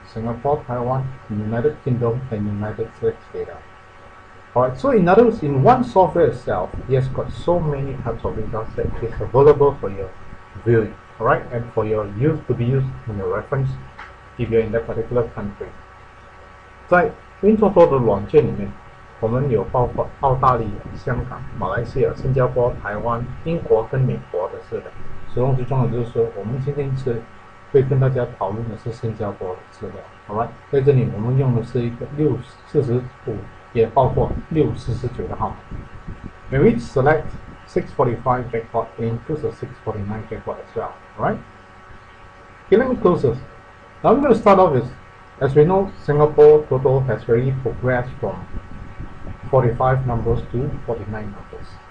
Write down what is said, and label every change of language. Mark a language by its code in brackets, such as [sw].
[en] Singapore, Taiwan, United Kingdom, and United States data. Alright, so in other words, in one software itself, it has got so many types of data that is available for your viewing, alright, and for your use to be used in your reference if you're in that particular country. [zh] 在 WinToto 的软件里面，我们有包括澳大利亚、香港、马来西亚、新加坡、台湾、英国跟美国的是的。其中最重要的就是说，我们今天会跟大家讨论的是新加坡的资料。 [en] Alright， [zh] 在这里我们用的是一个645，也包括649的号码。 [en] When we select 645 jackpot, it includes a 649 jackpot as well. Alright. Okay, let me close this. Now I'm going to start off with, as we know, Singapore Toto has already progressed from 45 numbers to 49 numbers.